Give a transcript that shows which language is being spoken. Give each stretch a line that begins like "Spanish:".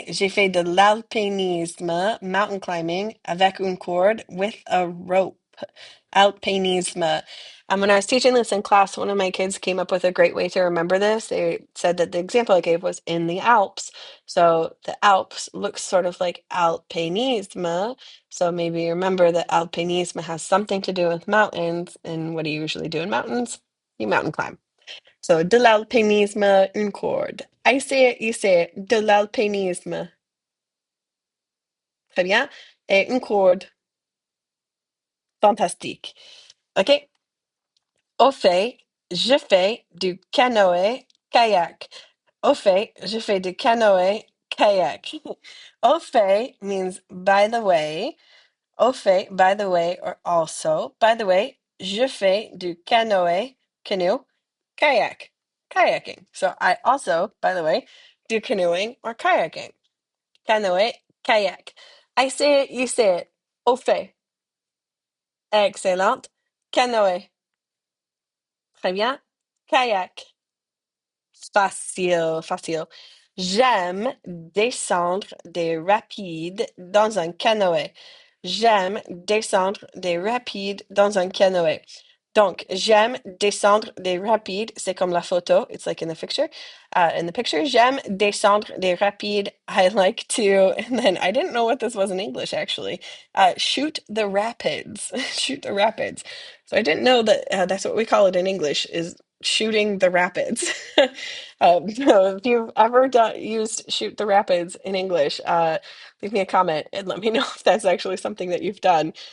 French: J'ai fait de l'alpinisme,
English: mountain climbing,
French: avec une corde,
English: with a rope.
French: Alpinisme.
English: When I was teaching this in class, one of my kids came up with a great way to remember this. They said that the example I gave was in the Alps. So the Alps looks sort of like alpinisme. So maybe remember that alpinisme has something to do with mountains. And what do you usually do in mountains? You mountain climb.
French: So de l'alpinisme, une corde.
English: I say it, you say it.
French: De l'alpinisme. Très bien. Et une corde. Fantastique. OK? Au fait, je fais du canoë-kayak. Au fait, je fais du canoë-kayak.
English: Au fait means by the way.
French: Au fait,
English: by the way, or also. By the way,
French: je fais du canoë,
English: canoe, kayak, kayaking. So I also, by the way, do canoeing or kayaking. Canoë, kayak. I say it, you say it.
French: Au fait.
English: Excellent. Canoë.
French: Très bien.
English: Kayak.
French: Facile, facile. J'aime descendre des rapides dans un canoë. J'aime descendre des rapides dans un canoë. Donc, j'aime descendre des rapides. C'est comme la photo.
English: It's like in the picture. In the picture,
French: j'aime descendre des rapides.
English: I like to, and then I didn't know what this was in English actually. Shoot the rapids. Shoot the rapids. So I didn't know that that's what we call it in English is shooting the rapids. So if you've ever used shoot the rapids in English, leave me a comment and let me know if that's actually something that you've done.